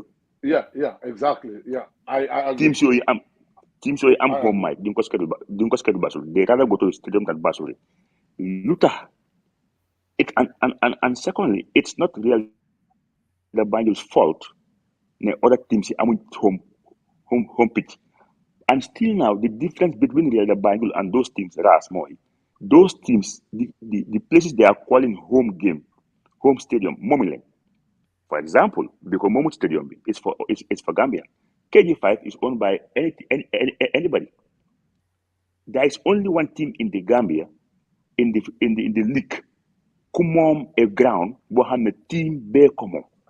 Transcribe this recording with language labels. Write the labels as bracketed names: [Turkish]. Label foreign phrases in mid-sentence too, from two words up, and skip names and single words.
[English] Yeah, exactly. Yeah, I agree. teams [Wolof] yooyu am [English] home match [Wolof] duñ ko [English] schedule Basuri they rather go to the stadium than Basuri [Wolof] lu tax [English] it and secondly it's not really the Banjul's fault ne other teams [Wolof] yi amuñ [English] home pitch and still now the difference between Real de Banjul and those teams [Wolof] ras mooy [English] those teams the places they are calling home stadium [Wolof] moomuñ leen. [English] For example, because Momut Stadium is for Gambia. KG5 is owned by anybody. There is only one team in the Gambia in the league. [Wolof] Kumom a ground, boham a team be common.